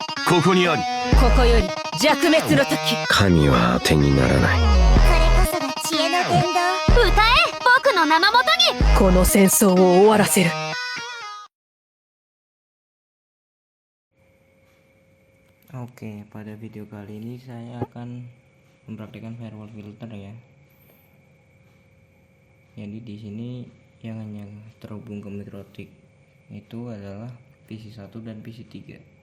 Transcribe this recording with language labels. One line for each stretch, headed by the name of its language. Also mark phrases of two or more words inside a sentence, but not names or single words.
Japanese: ここにあり。ここより弱滅の時。神は当てにならない。これこそが知恵の伝道。歌え、僕の名のもとに。この戦争を終わらせる。
Indonesian: Oke, pada video kali ini saya akan mempraktikkan
English: firewall filter
Indonesian: ya. Jadi di sini yang hanya terhubung ke mikrotik itu adalah PC1 dan PC3.